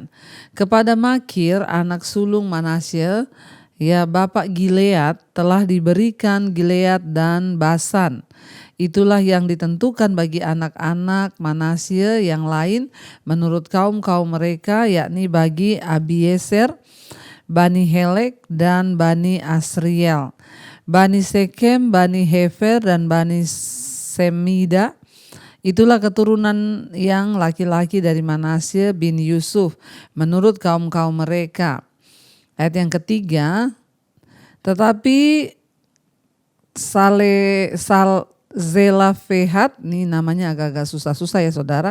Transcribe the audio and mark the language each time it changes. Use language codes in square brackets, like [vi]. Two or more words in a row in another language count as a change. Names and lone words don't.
[id] Kepada Makir anak sulung Manasye, ya, bapak Gilead, telah diberikan Gilead dan Basan. Itulah yang ditentukan bagi anak-anak Manasye yang lain menurut kaum-kaum mereka, yakni bagi Abieser, Bani Helek dan Bani Asriel, Bani Sekem, Bani Hefer dan Bani Semida. Itulah keturunan yang laki-laki dari Manasye bin Yusuf menurut kaum-kaum mereka. Ayat yang ketiga, tetapi Zelafehat, ini namanya agak-agak susah-susah ya saudara.